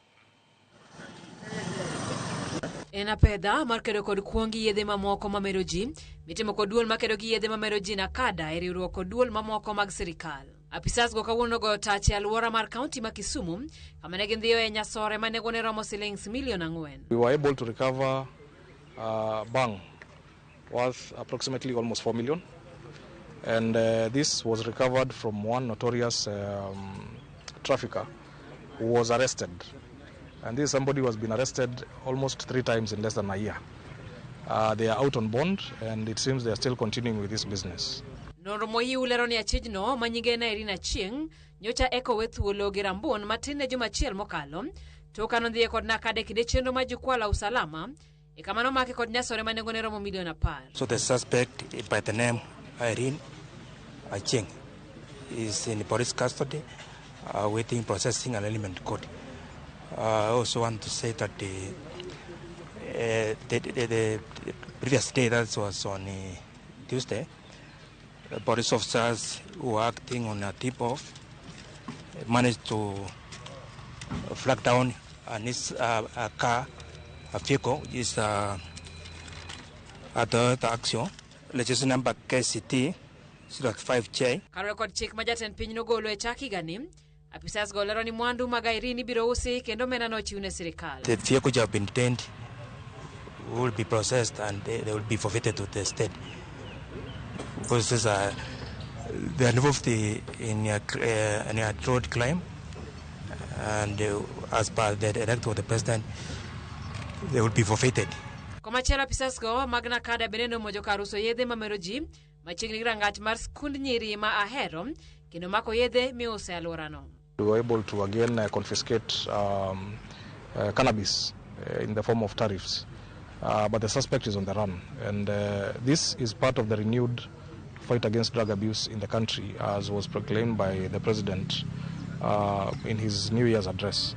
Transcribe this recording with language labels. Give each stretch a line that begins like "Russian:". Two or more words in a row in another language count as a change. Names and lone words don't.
Luo (Kenya and Tanzania): En apedha mar kedo kod kuongi yedhe mamoko mamero ji mitimo kod duol makedo gi yedhe mamero ji NACADA e riwruok kod duol mamoko mag sirikal. Apisas go kawuono go tach e alwora mar kaunti ma Kisumu kama ne gindhiyo e nyasore manengone romo $4 million.
English: We were able to recover bang worth approximately almost $4 million, and this was recovered from one notorious trafficker who was arrested. And this somebody who has been arrested almost 3 times in less than a year. They are out on bond, and it seems they are still continuing with this business.
Luo (Kenya and Tanzania): Noromoyi ulero ni Achieng manyinge na Achieng nyocha eko wethuolo gi rambun matin ne juma achiel mokalo toka nondhiye kod NACADA kinde chenro ma jukwaa la usalama e kama nomake kod nyasore manengone romo $1 million.
English: So the suspect by the name Achieng is in police custody, waiting processing and element court. I also want to say that the previous day, that was on Tuesday, police officers who were acting on a tip-off managed to flag down a car, a vehicle, which is at the Achieng, registration number Ksh10M.
Luo (Kenya and Tanzania): Karo kod chik majaten piny nogolo e chak higani, Apisas golero ni mwandu magairini biro usi kendo mena nochiwne sirikal.
English: The vehicles have been detained, will be processed, and they will be forfeited to the state. Because they are involved in a road crime, and as per the directive of the president, they will be forfeited.
Luo (Kenya and Tanzania): Komachela Apisas go mag NACADA beneno mojo karuso yedhe mamero ji machiegni rangach mar skund nyiri ma Ahero kendo mako yedhe miuse alworano.
English: We were able to again confiscate cannabis in the form of tariffs, but the suspect is on the run, and this is part of the renewed fight against drug abuse in the country, as was proclaimed by the president in his New Year's address.